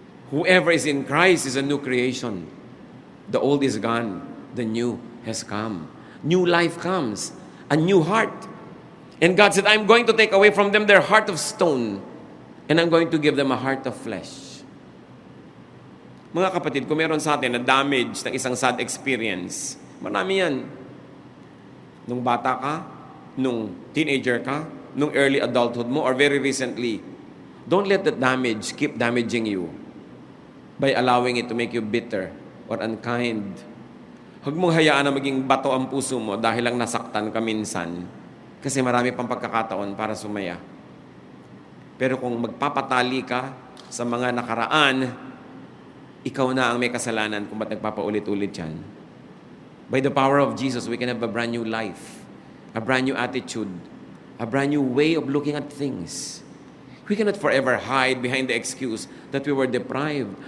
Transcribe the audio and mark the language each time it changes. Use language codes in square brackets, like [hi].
[en] Whoever is in Christ is a new creation. The old is gone, the new has come. New life comes, a new heart. And God said, I'm going to take away from them their heart of stone, and I'm going to give them a heart of flesh. [tl] Mga kapatid, kung meron sa atin na damage ng isang sad experience, marami yan. Nung bata ka, nung teenager ka, nung early adulthood mo, [en] or very recently, don't let that damage keep damaging you by allowing it to make you bitter or unkind. [tl] Huwag mong hayaan na maging bato ang puso mo dahil lang nasaktan ka minsan, kasi marami pang pagkakataon para sumaya. Pero kung magpapatali ka sa mga nakaraan, ikaw na ang may kasalanan kung ba't nagpapaulit-ulit yan. [en] By the power of Jesus, we can have a brand new life, a brand new attitude, a brand new way of looking at things. We cannot forever hide behind the excuse that we were deprived.